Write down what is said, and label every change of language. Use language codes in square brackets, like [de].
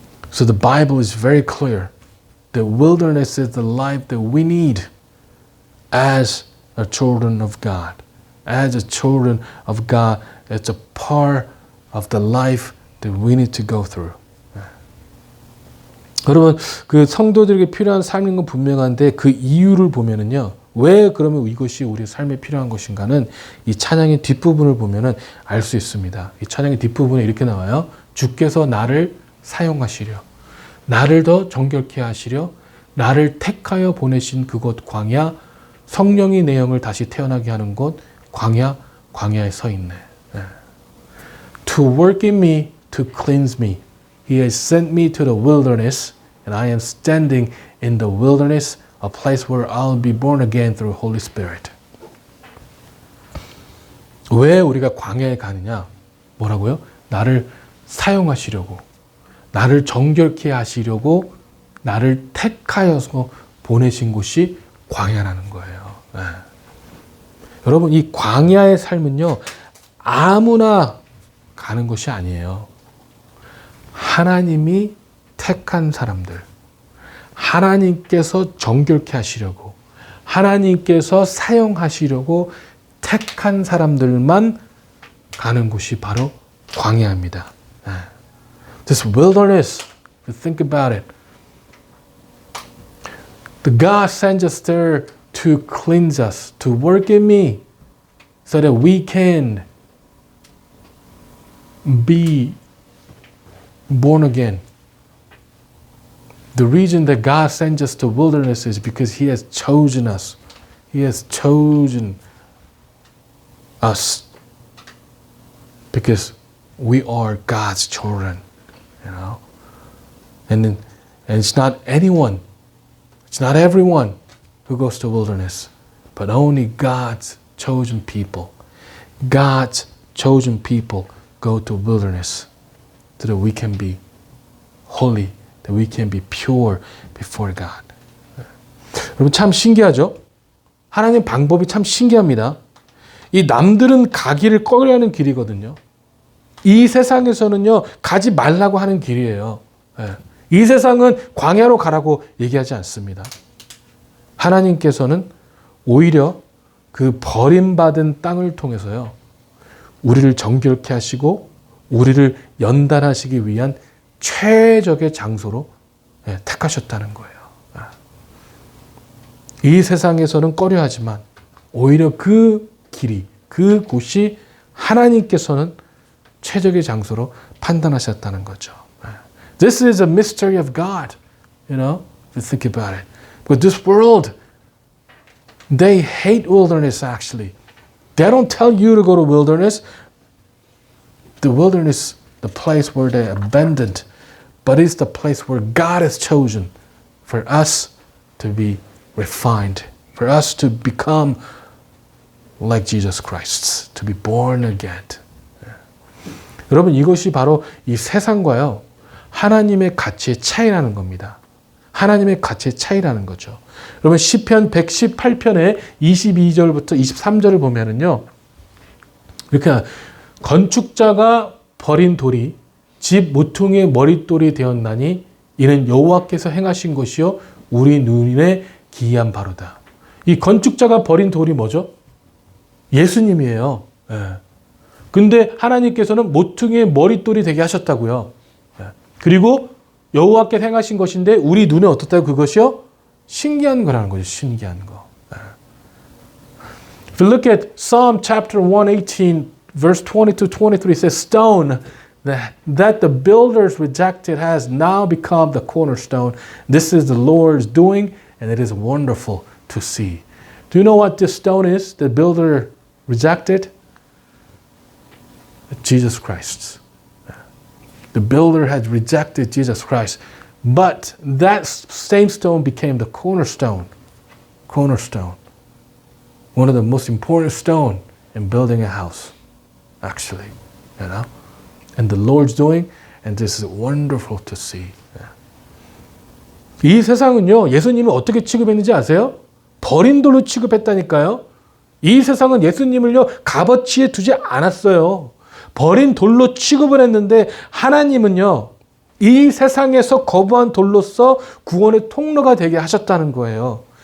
[en] So the Bible is very clear. The wilderness is the life that we need as a children of God. As a children of God, it's a part of the life that we need to go through. [ko] 여러분, 그 성도들에게 필요한 삶인 건 분명한데 그 이유를 보면은요, 왜 그러면 이것이 우리 삶에 필요한 것인가는 이 찬양의 뒷부분을 보면은 알 수 있습니다. 이 찬양의 뒷부분에 이렇게 나와요. 주께서 나를 사용하시려, 나를 더 정결케 하시려, 나를 택하여 보내신 그곳 광야, 성령이 내 영을 다시 태어나게 하는 곳 광야에 서 있네. [en] To work in me, to cleanse me. He has sent me to the wilderness, and I am standing in the wilderness, a place where I'll be born again through Holy Spirit. [ko] 왜 우리가 광야에 가느냐? 뭐라고요? 나를 사용하시려고, 나를 정결케 하시려고, 나를 택하여서 보내신 곳이 광야라는 거예요. 네. 여러분, 이 광야의 삶은요, 아무나 가는 것이 아니에요. 하나님이 택한 사람들, 하나님께서 정결케 하시려고, 하나님께서 사용하시려고 택한 사람들만 가는 곳이 바로 광야입니다. [en] This wilderness, if you think about it, the God sends us there to cleanse us, to work in me, so that we can be born again. The reason that God sends us to wilderness is because He has chosen us. He has chosen us because we are God's children, you know. And it's not anyone, it's not everyone who goes to wilderness, but only God's chosen people. God's chosen people go to wilderness so that we can be holy, that we can be pure before God. [ko] 여러분 참 신기하죠? 하나님 방법이 참 신기합니다. 이 남들은 가기를 꺼려하는 길이거든요. 이 세상에서는요, 가지 말라고 하는 길이에요. 이 세상은 광야로 가라고 얘기하지 않습니다. 하나님께서는 오히려 그 버림받은 땅을 통해서요, 우리를 정결케 하시고 우리를 연단하시기 위한 최적의 장소로 택하셨다는 거예요. 이 세상에서는 꺼려하지만 오히려 그 길이, 그 곳이 하나님께서는 최적의 장소로 판단하셨다는 거죠. [en] This is a mystery of God, you know, if you think about it. But this world, they hate wilderness actually. They don't tell you to go to wilderness. The wilderness, the place where they abandoned, but it's the place where God has chosen for us to be refined, for us to become like Jesus Christ, to be born again. [ko] 여러분 이것이 바로 이 세상과요, 하나님의 가치의 차이라는 겁니다. 하나님의 가치의 차이라는 거죠. 여러분 시편 118편의 22절부터 23절을 보면은요, 이렇게 건축자가 버린 돌이 집 모퉁이의 머릿돌이 되었나니 이는 여호와께서 행하신 것이요 우리 눈에 기이한 바로다. 이 건축자가 버린 돌이 뭐죠? 예수님이에요. 근데 하나님께서는 모퉁이의 머릿돌이 되게 하셨다고요. 그리고 여호와께서 행하신 것인데 우리 눈에 어떻다고? 그것이요? 신기한 거라는 거죠. 신기한 거. [en] If you look at Psalm chapter 118 verse 20 to 23, it says stone that the builders rejected has now become the cornerstone. This is the Lord's doing and it is wonderful to see. Do you know what this stone is the builder rejected? Jesus Christ. The builder had rejected Jesus Christ. But that same stone became the cornerstone. Cornerstone. One of the most important stone in building a house. Actually. You know? And the Lord's doing, and this is wonderful to see. [ko] 이 세상은요, 예수님을 어떻게 취급했는지 아세요? 버린 돌로 취급했다니까요. 이 세상은 예수님을요, 값어치에 두지 않았어요. 버린 돌로 취급을 했는데 하나님은요, 이 세상에서 거부한 돌로서 구원의 통로가 되게 하셨다는 거예요.